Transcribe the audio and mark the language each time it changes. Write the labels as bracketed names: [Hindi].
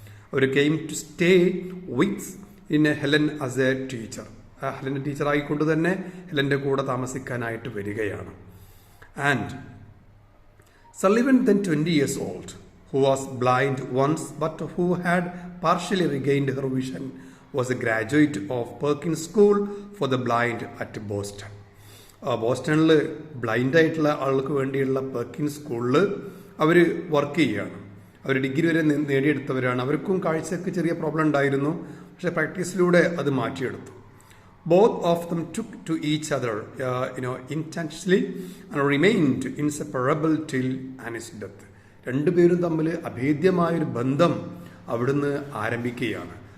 [Malayalam] Our [English] Came to stay with in Helen as a teacher. [Malayalam] ഹെലൻ്റെ ടീച്ചറായിക്കൊണ്ട് തന്നെ ഹെലൻ്റെ കൂടെ താമസിക്കാനായിട്ട് വരികയാണ്. [English] And Sullivan, then 20 years old, who was blind once but who had partially regained her vision, was a graduate of Perkins School for the Blind at Boston. [Malayalam] ബോസ്റ്റണിൽ ബ്ലൈൻഡായിട്ടുള്ള ആൾക്ക് വേണ്ടിയുള്ള Perkins സ്കൂളിൽ അവർ work ചെയ്യുകയാണ്. അവർ degree വരെ നേടിയെടുത്തവരാണ്. അവർക്കും കാഴ്ചയ്ക്ക് ചെറിയ പ്രോബ്ലം ഉണ്ടായിരുന്നു, പക്ഷേ പ്രാക്ടീസിലൂടെ അത് മാറ്റിയെടുത്തു. [English] Both of them took to each other, intensely and remained inseparable till Annie's death. [Malayalam] രണ്ടുപേരും തമ്മിൽ അഭേദ്യമായൊരു ബന്ധം അവിടുന്ന് ആരംഭിക്കുകയാണ്.